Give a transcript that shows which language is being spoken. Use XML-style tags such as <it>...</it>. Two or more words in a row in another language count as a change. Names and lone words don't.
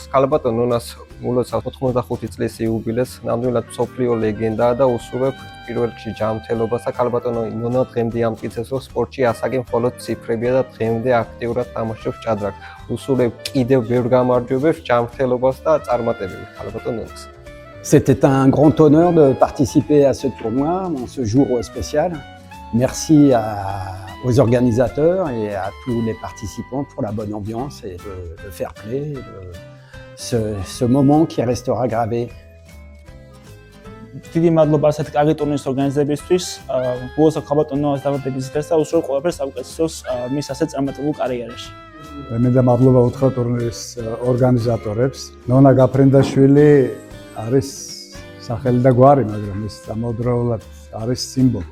<ka>ქალბატონ ნონას მულოცავს 85 წლის იუბილეს, ნამდვილად მსოფლიო ლეგენდაა და უსურვებ პირველ რიგში ჯანმრთელობას და ქალბატონ ნონა დღემდე ამტკიცებს, რომ სპორტში ასაკი მხოლოდ ციფრებია და დღემდე აქტიურად თამაშობს ჭადრაკს. უსურვებ კიდევ ბევრ გამარჯვებებს, ჯანმრთელობას და წარმატებები ქალბატონ ნონას.</ka> <fr>C'était un grand honneur de participer à ce tournoi, en ce jour spécial. Merci aux organisateurs et à tous les participants pour la bonne ambiance et le</fr> <en>fair play,</en> <fr>ce moment qui restera gravé.</fr> <ka>დიდი მადლობა ასეთ კარგი ტურნირის ორგანიზებისთვის. გულოცავ ქალბატონ ნონას დაბადების დღეს და უსურვებ ყველაფერს საუკეთესოს მის ასეთ წარმატებულ კარიერაში. მინდა მადლობა უთხრა ტურნირის ორგანიზატორებს. ნონა გაფრინდაშვილი არის სახელი და გვარი, მაგრამ ეს ამავდროულად არის სიმბოლო.</ka>